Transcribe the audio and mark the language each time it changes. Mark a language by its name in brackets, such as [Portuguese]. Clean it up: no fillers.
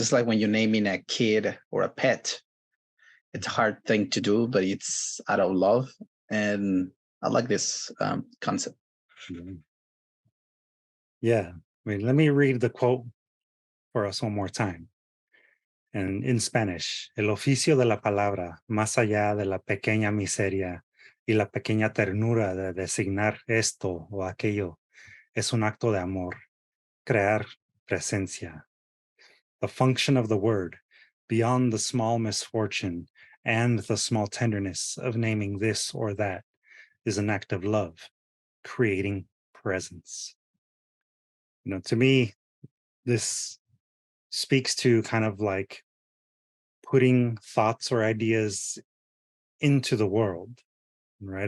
[English] It's like when you're naming a kid or a pet. It's a hard thing to do, but it's out of love, and I like this concept. Yeah. Let me read the quote for us one more time. And in Spanish, [Spanish] el oficio de la palabra, más allá de la pequeña miseria y la pequeña ternura de designar esto o aquello, es un acto de amor, crear presencia. [English] The function of the word, beyond the small misfortune and the small tenderness of naming this or that, is an act of love, creating presence. To me, this speaks to kind of like putting thoughts or ideas into the world, right?